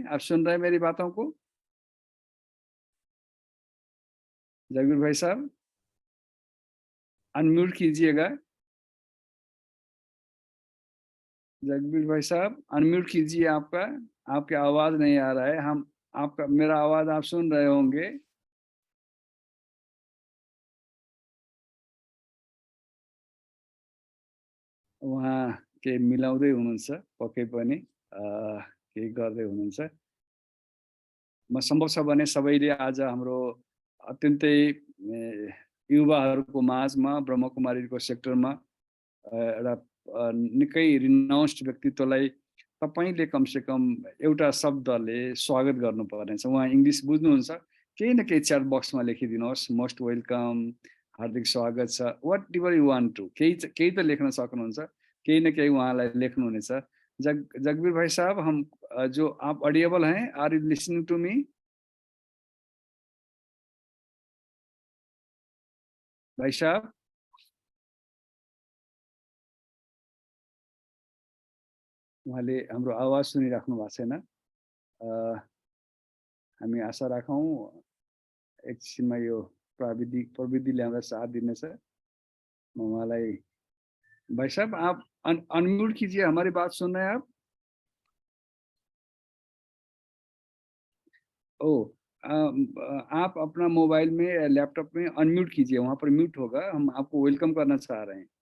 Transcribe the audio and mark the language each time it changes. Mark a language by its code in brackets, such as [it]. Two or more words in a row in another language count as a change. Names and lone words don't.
[hi] आप सुन रहे हैं मेरी बातों को? जगबीर भाई साहब, अनम्यूट कीजिएगा। जगबीर भाई साहब, अनम्यूट कीजिए आपका। आपकी आवाज नहीं आ रहा है। हम आपका मेरा आवाज आप सुन रहे होंगे। [ne] उहाँ केही मिलाउँदै हुनुहुन्छ, पक्कै पनि केही गर्दै हुनुहुन्छ। म सम्भव छ भने सबैले आज हाम्रो अत्यन्तै युवाहरूको माझमा ब्रह्मकुमारीको सेक्टरमा एउटा निकै रिनाउन्स्ड व्यक्तित्वलाई तपाईँले कमसेकम एउटा शब्दले स्वागत गर्नुपर्नेछ। उहाँ इङ्ग्लिस बुझ्नुहुन्छ, केही न केही [en] chat boxमा [ne] लेखिदिनुहोस्, [en] most welcome, [ne] हार्दिक स्वागत छ, [en] what ever you want to, [ne] केही त लेख्न सक्नुहुन्छ, केही न केही उहाँलाई लेख्नुहुनेछ। [hi] जगबीर भाई साहब, हम जो आप ऑडिएबल हैं, [en] are you listening to me? [hi] भाई साहब, [ne] उहाँले हाम्रो आवाज सुनिराख्नु भएको छैन। हामी आशा राखौँ एकछिनमा यो प्रविधिले हामीलाई साथ दिनेछ। म उहाँलाई, [hi] भाई साहब आप अनम्यूट कीजिए, हमारी बात सुन रहे हैं आप? ओ, आप अपना मोबाइल में या लैपटॉप में अनम्यूट कीजिए, वहाँ पर म्यूट होगा, हम आपको वेलकम करना चाह रहे हैं।